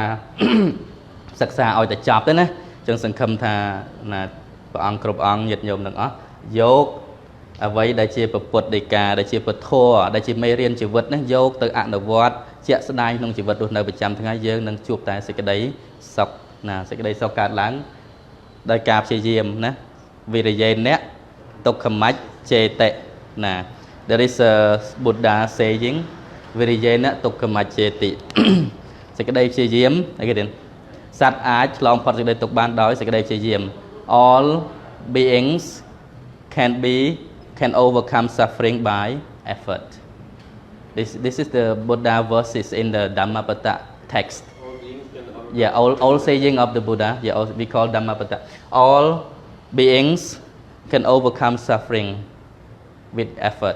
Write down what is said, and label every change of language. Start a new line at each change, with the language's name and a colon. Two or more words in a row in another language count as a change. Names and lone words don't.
Khmer: សិក្សាឲ្យតែចប់ទេណាចឹងសង្ឃឹមថាណាព្រះអង្គគ្រប់អង្គញាតិញោមទាំងអស់យកអ្វីដែលជាពុទ្ធដីកាដែលជាព ធដែលជាមេរៀនជីវិតនេះយកទៅអនុវត្តជាក់ស្ដែងក្នុងជីវិតរស់នៅប្រចាំថ្ងៃយើង នឹងជួបតែសេចក្តីសុខណាសេចក្តីសុខកើតឡើងដោយការព្យាយាមណាវិរិយេណៈទុក្ខមច្ចេតិណា
English: There is a Buddha saying
Khmer: វិរិយេណៈទុក្ខមច្ចេតិសេចក្តីព្យាយាមអីគេទៀតសត្វអាចឆ្លងផុតសេចក្តីទុក្ខបានដោយសេចក្តីព្យាយាម
English: All beings can overcome suffering by effort. This is the Buddha verses in the Dhammapada text. All beings can Yeah, all saying of the Buddha. Yeah, we call Dhammapada. All beings can overcome suffering with effort.